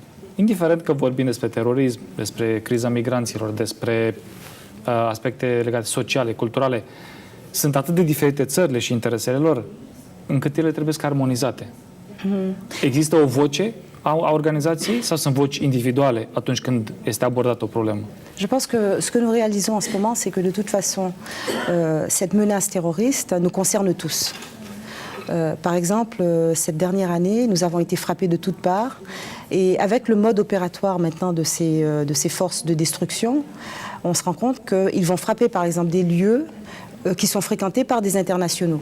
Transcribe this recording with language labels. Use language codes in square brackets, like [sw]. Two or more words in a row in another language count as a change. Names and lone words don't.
[ro] Indiferent că vorbim despre terorism, despre criza migranților, despre aspecte legate sociale, culturale, sunt atât de diferite țările și interesele lor, încât ele trebuie să armonizate. Există o voce a organizației sau sunt voci individuale atunci când este abordată o problemă? [fr] Je pense que ce que nous réalisons en ce moment, c'est que de toute façon, cette menace terroriste nous concerne tous. Par exemple, cette dernière année, nous avons été frappés de toutes parts et avec le mode opératoire maintenant de ces forces de destruction, on se rend compte qu'ils vont frapper par exemple des lieux qui sont fréquentés par des internationaux.